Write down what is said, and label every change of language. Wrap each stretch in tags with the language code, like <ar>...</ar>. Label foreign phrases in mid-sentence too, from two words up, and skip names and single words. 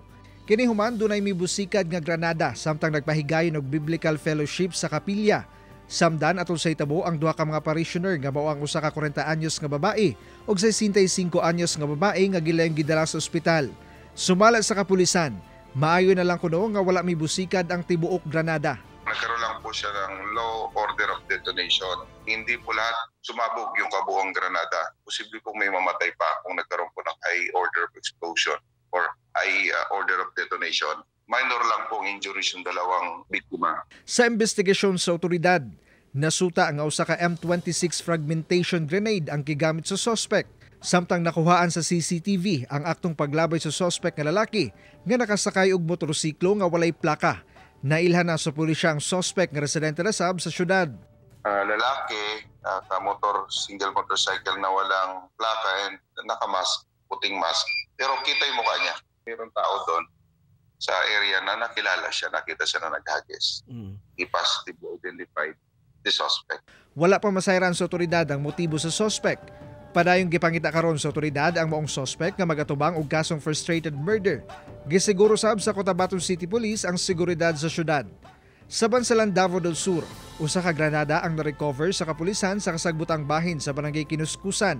<ceb>Kini human dunay mibusikad nga granada samtang nagpahigayon og biblical fellowship sa kapilya. Samdan atol sa itabo ang duha ka mga parishioner nga mao ang usa ka 40 anyos nga babae ug 65 anyos nga babae nga gilayong gidala sa ospital. Sumala sa kapulisan, maayo na lang kuno nga wala mibusikad ang tibuok granada.</ceb> <tl>Nagkaroon lang po siya ng</tl> <en>low order of detonation.</en> <tl>Hindi po lahat sumabog yung kabuuang granada. Posible pong may mamatay pa kung nagkaroon po ng</tl> <en>high order of explosion or high order of detonation.</en> <tl>Minor lang pong injuries yung dalawang biktima.</tl> <ceb>Sa investigasyon sa otoridad, nasuta ang usa ka M26 fragmentation grenade ang gigamit sa suspect. Samtang nakuhaan sa CCTV ang aktong paglabay sa suspect nga lalaki nga nakasakay og motorsiklo nga walay plaka. Nailhan na sa pulisya ang suspect nga residente na sa syudad.</ceb> <tl>Lalaki, single motorcycle na walang plaka and nakamask, puting mask. Pero kita yung mukha niya. Mayroong tao doon sa area na nakilala siya, nakita siya na naghagis.</tl> <en>He positively identified the suspect.</en> <ceb>Wala pa masayran sa otoridad ang motibo sa suspect. Padayong gipangita karon sa otoridad ang maong suspect nga magatubang og kasong frustrated murder. Gisiguro sab sa Cotabato City Police ang seguridad sa syudad. Sa Bansalan, Davao del Sur, usa ka granada ang na-recover sa kapulisan sa kasagbutang bahin sa Barangay Kinuskusan.</ceb>